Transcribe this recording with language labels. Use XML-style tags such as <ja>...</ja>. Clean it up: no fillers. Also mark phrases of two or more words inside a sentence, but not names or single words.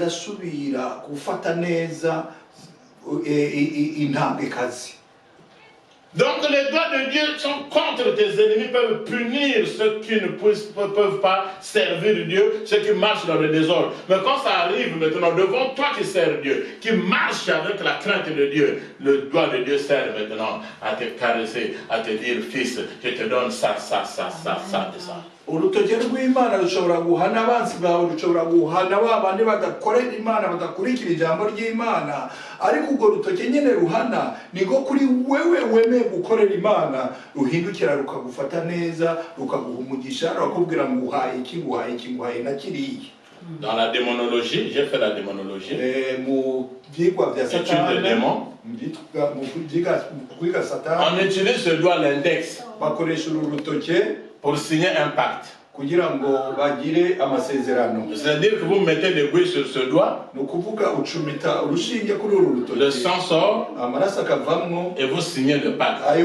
<fr>Donc les doigts de Dieu sont contre tes ennemis, peuvent punir ceux qui ne peuvent pas servir Dieu, ceux qui marchent dans le désordre. Mais quand ça arrive maintenant, devant toi qui sers Dieu, qui marche avec la crainte de Dieu, le doigt de Dieu sert maintenant à te caresser, à te dire, fils, je te donne ça, ça, ça, ça, ça et ça.</fr> <rn>urutoke rw'Imana rushobora guhana abansi bawe, rushobora guhana babandi badakorera Imana, badakurikira ijambo ry'Imana, ariko urwo rutoke nyene ruhana niko kuri wewe wemeye gukorera Imana ruhindukira rukagufata neza, rukaguha umugisha, rukakubwira ngo uhaye iki, nguhaye iki, nguhaye na kiriya.</rn> <fr>Dans la démonologie, j'ai fait la démonologie. Étude de démons. On utilise le doigt l'index pour signer un pacte. C'est-à-dire que vous mettez l'aiguille sur ce doigt, le sang sort et vous signez le pacte.</fr>